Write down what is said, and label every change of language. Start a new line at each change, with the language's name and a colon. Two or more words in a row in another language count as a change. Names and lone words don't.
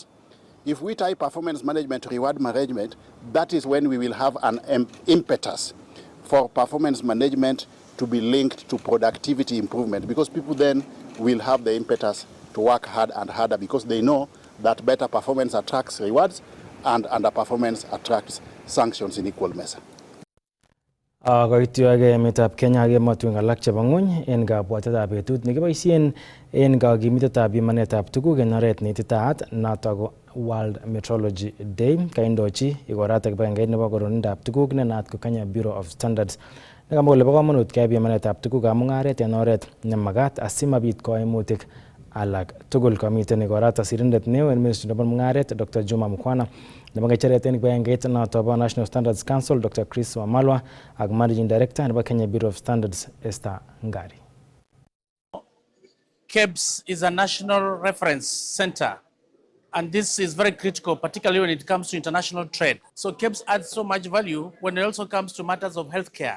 English: If we tie performance management to reward management, that is when we will have an impetus for performance management to be linked to productivity improvement, because people then will have the impetus to work hard and harder, because they know that better performance attracts rewards and underperformance attracts sanctions in equal measure.
Kalenjin: Koityoge emetab Kenya ak emotinwek alak chebo ng'wony en kabwatetab betut nekiboisien en kakimitetab pimanetab tuguk en oret neititaat, noto ko World Metrology Day. Kaindochi igoratak kibagengeit nebo koronindab tuguk ne naat ko Kenya Bureau of Standards nekamwa kole bo komonut keyai pimanetab tugukab mung'aret en oret nemagat asimabit koimutik alak tugul. Komiten igorata sirindet neo en ministry nebo mung'aret Dr. Juma Mukwana, nebo ng'echeret en kibagengeit noto bo National Standards Council Dr. Chris Wamalwa ak
English: Managing Director
Kalenjin: nebo Kenya Bureau of Standards Esther Ngari.
English: KEBS is a national reference center, and this is very critical, particularly when it comes to international trade. So KEBS adds so much value when it also comes to matters of healthcare.